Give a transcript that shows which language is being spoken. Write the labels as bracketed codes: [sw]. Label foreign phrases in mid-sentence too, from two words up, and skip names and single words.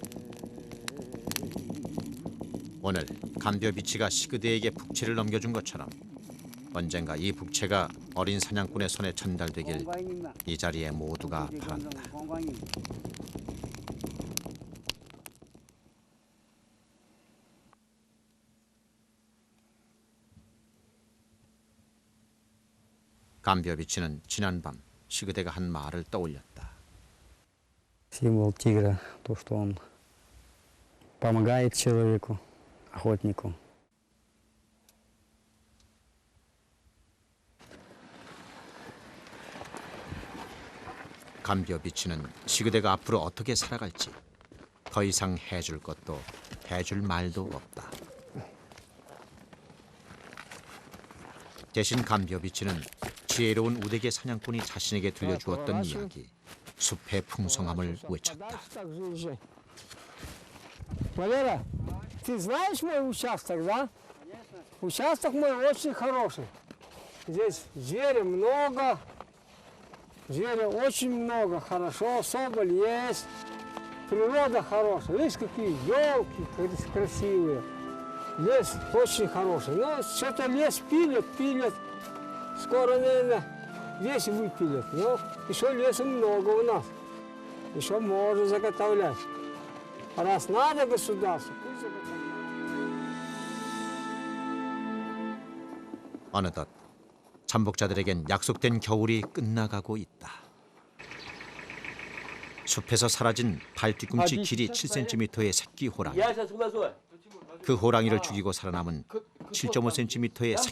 [ko] 오늘 감비오 비치가 시그대에게 북채를 넘겨준 것처럼 언젠가 이 북채가 어린 사냥꾼의 손에 전달되길 이 자리에 모두가 바란다. 감비오 비치는 지난밤 시그대가 한 말을 떠올렸다. [ru] Символ тигра, то, что он помогает человеку, охотнику. [ko] 감비오 비치는 시그대가 앞으로 어떻게 살아갈지 더 이상 해줄 것도 해줄 말도 없다. 대신 감비오 비치는 지혜로운 우대개 사냥꾼이 자신에게 들려주었던 이야기, 숲의 풍성함을 외쳤다. [ru] Валера, ты знаешь мой участок, да? Участок мой очень хороший. Здесь зверя много, зверя очень много, хорошо, соболь есть, природа хорошая. Видишь, какие елки красивые. Лес очень хороший. Но что-то лес пилят. Скоро, наверное, весь выпилят. Но еще леса много у нас. Еще можно заготовлять. Раз надо государству, пусть заготовляет. [ko] 어느덧 잠복자들에겐 약속된 겨울이 끝나가고 있다. 숲에서 사라진 발 뒤꿈치 길이 7cm의 새끼 호랑이. 그 호랑이를 죽이고 살아남은 7.5cm의 새끼.